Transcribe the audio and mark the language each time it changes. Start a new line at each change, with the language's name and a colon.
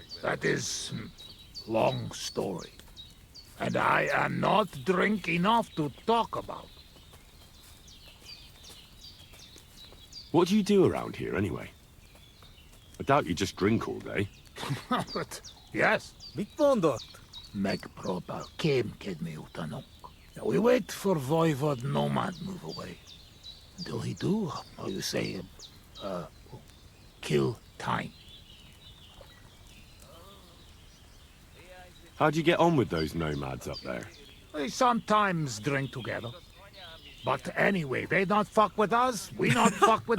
English: That is long story. And I am not drink enough to talk about. What do you do around here, anyway? I doubt you just drink all day. But yes.
Hungarian: Mit mondott? Megpróbál kémkedni utánunk.
English: We wait for Voivod Nomad move away. Until he do, how you say, kill time. How'd you get on with those nomads up there? We sometimes drink together. But anyway, they not fuck with us, we not fuck with